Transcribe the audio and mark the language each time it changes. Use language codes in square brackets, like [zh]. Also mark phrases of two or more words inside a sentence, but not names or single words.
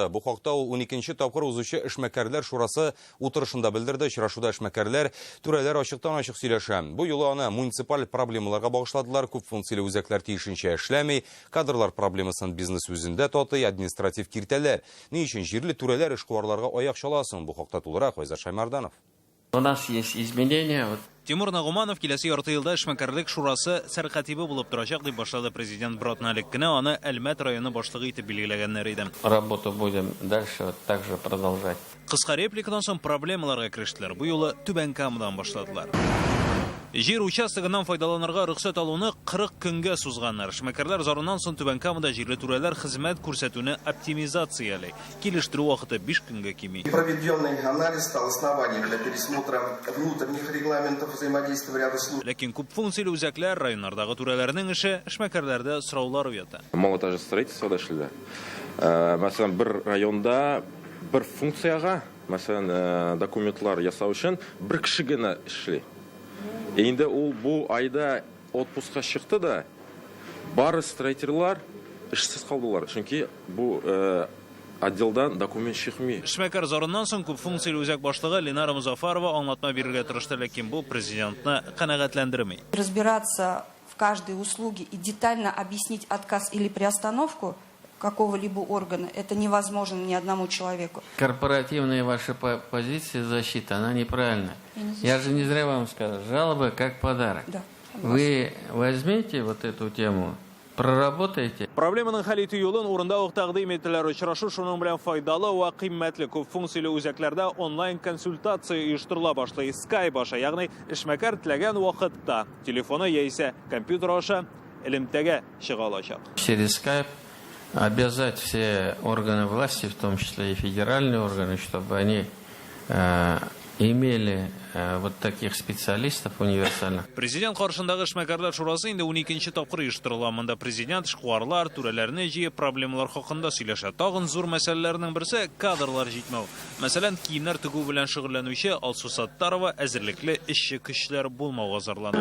[tt] Бу хакта ул 12-нче тапкыр узучы эшмәкәрләр шурасы утырышында белдерде. Очрашуда эшмәкәрләр, түрәләр ачыктан-ачык сөйләшә. Бу юлы аны муниципаль проблемаларга багышладылар. Күп функцияле үзәкләр тиешенчә эшләми, кадрлар проблемасын бизнес үзендә татый, административ киртәләр. Ни өчен җирле түрәләр эшкуарларга аяк чаласын? Бу хакта тулырак Айзат Шаймарданов. [ru] У нас есть изменения. [tt] Тимур Нагуманов киләсе ярты елда эшмәкәрлек шурасы сәркатибы булып торачак дип башлады президент Бротналик кенә аны Әлмәт районы башлыгы итеп билгеләгәннәр иде. [ru] Работу будем дальше так же продолжать. [tt] Кыска репликадан соң проблемаларга керештеләр. Бу юлы Түбән Камадан башладылар. Жер участогынан файдаланырга рөхсәт алуны 40 көнгә сузганнар. Эшмәкәрләр зарыннан соң Түбән Камада җирле түрәләр хезмәт күрсәтүне оптимизациялый. Килештерү вакыты 5 көнгә кими. [ru] Проведенный анализ стал основанием для пересмотра внутренних регламентов взаимодействия в ряде случаев. [tt] Ләкин күп функцияле үзәкләр районнардагы түрәләрнең эше эшмәкәрләрдә сораулар уята. [ru] Монтаж строительства [tt] эшләр. Мәсәлән, бер районда бер функцияга, мәсәлән, документлар ясау өчен бер кеше генә эшли. Инде ул бу айда отпускка чыкты да, бары строительлар эшсез калдылар. Чөнки бу отделдан документ чыкмый. Эшмәкәр зарыннан соң күп функцияле үзәк башлыгы Ленара Музафарова аңлатма бирергә тырышты, ләкин бу президентны канәгатьләндерми. [ru] Разбираться в каждой услуге и детально объяснить отказ или приостановку какого-либо органа, это невозможно ни одному человеку. Корпоративная ваша позиция защиты, она неправильная. Я же не зря вам сказал, жалобы как подарок. Да. Вы возьмите вот эту тему, проработайте. [tt] Проблеманың хәл итү юлын урында ук тәкъдим ителәр. Очрашу шуның белән файдалы ва кыйммәтле. Күп функцияле үзәкләрдә онлайн консультация оештырыла башлый. Skype аша, ягъни эшмәкәр теләгән вакытта телефоны яисә компьютер аша элемтәгә чыга алачак. [ru] Через Skype обязать все органы власти, в том числе и федеральные органы, чтобы они имели вот таких специалистов универсальных. [tt] Президент каршындагы эшмәкәрләр шурасы инде 12-нче тапкыр оештырыла. Монда президент эшкуарлар, түрәләрне җыеп проблемалар хакында сөйләшә. Тагын зур мәсьәләләрнең берсе кадрлар җитмәү. Мәсәлән, киемнәр тегү белән шөгыльләнүче Алсу Саттарова әзерлекле эшче көчләр булмауга зарлана.